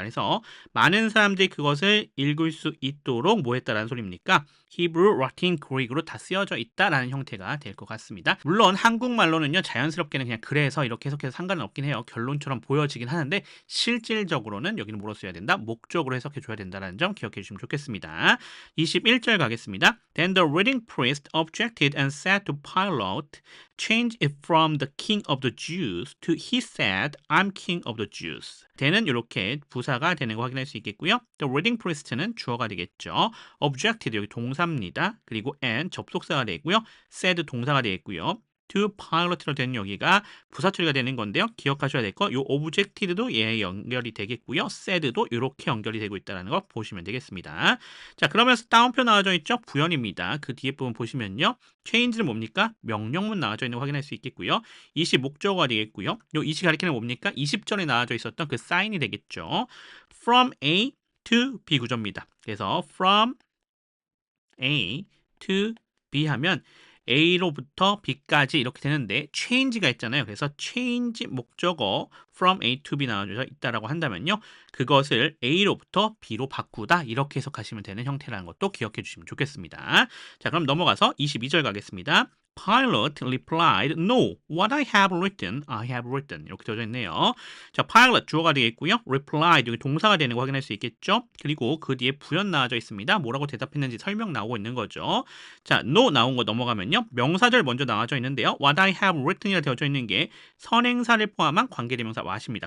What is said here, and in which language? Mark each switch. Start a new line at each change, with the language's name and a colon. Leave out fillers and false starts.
Korean: 그래서 많은 사람들이 그것을 읽을 수 있도록 뭐 했다라는 소리입니까? Hebrew, Latin, Greek으로 다 쓰여져 있다라는 형태가 될 것 같습니다. 물론 한국말로는요. 자연스럽게는 그냥 그래서 이렇게 해석해서 상관은 없긴 해요. 결론처럼 보여지긴 하는데 실질적으로는 여기는 뭐로 써야 된다? 목적으로 해석해 줘야 된다는 점 기억해 주시면 좋겠습니다. 21절 가겠습니다.
English: Then the reading priest objected and said to Pilate, change it from the king of the Jews to he said, I'm king of the Jews.
Korean: then은 이렇게 부사가 되는 거 확인할 수 있겠고요.
English: The reading priest는
Korean: 주어가 되겠죠. objected 여기 동사입니다. 그리고 and 접속사가 되고요. said 동사가 되겠고요.
English: to Pilate로
Korean: 되는 여기가 부사 처리가 되는 건데요. 기억하셔야 될 거, 요 objected도 얘 연결이 되겠고요. said도 이렇게 연결이 되고 있다는 거 보시면 되겠습니다. 자, 그러면서 다운표 나와져 있죠? 부연입니다. 그 뒤에 부분 보시면요. change는 뭡니까? 명령문 나와져 있는 거 확인할 수 있겠고요. 이시 목적어가 되겠고요. 요 이시 가리키는 뭡니까? 20절에 나와져 있었던 그 sign이 되겠죠.
English: from A to B
Korean: 구조입니다. 그래서
English: from A to B
Korean: 하면 A로부터 B까지 이렇게 되는데 change가 있잖아요. 그래서 change 목적어
English: from A to B
Korean: 나와져 있다라고 한다면요. 그것을 A로부터 B로 바꾸다 이렇게 해석하시면 되는 형태라는 것도 기억해 주시면 좋겠습니다. 자, 그럼 넘어가서 22절 가겠습니다.
English: Pilate replied, No, what I have written, I have written.
Korean: 이렇게 되어져 있네요. 자, Pilate 주어가 되겠고요. replied 여기 동사가 되는 거 확인할 수 있겠죠. 그리고 그 뒤에 부연 나와져 있습니다. 뭐라고 대답했는지 설명 나오고 있는 거죠. 자, no 나온 거 넘어가면요. 명사절 먼저 나와져 있는데요.
English: What I have written이라
Korean: 되어져 있는 게 선행사를 포함한 관계대명사 what입니다.